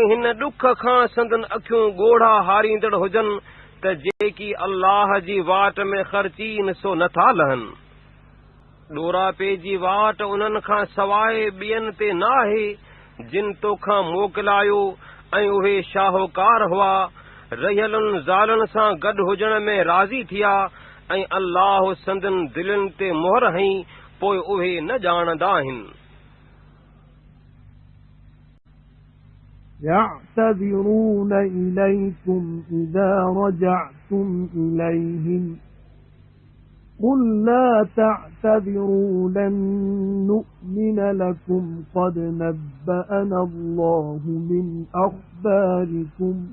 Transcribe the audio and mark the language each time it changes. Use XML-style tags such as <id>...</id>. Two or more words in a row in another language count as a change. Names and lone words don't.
<sd>हिन ॾुख खां संदन अखियूं ॻोढ़ा हारींदड़ हुजनि त जेकी अल्लाह जी वाट में ख़र्चीन सो नथा लहनि ॾोरापे जी वाट उन्हनि खां सवाइ ॿियनि ते नाहे जिन तोखां मोकिलायो ऐं उहे शाहूकार हुआ रहियलुनि ज़ालनि सां गॾु हुजण में राज़ी थिया ऐं अल्लाह संदन दिलनि ते मोहर हई पोइ उहे न ॼाणंदा आहिनि</sd> <ar>يعتذرون إليكم إذا رجعتم إليهم قل لا تعتذروا لن نؤمن لكم قد نبأنا الله من أخباركم</ar>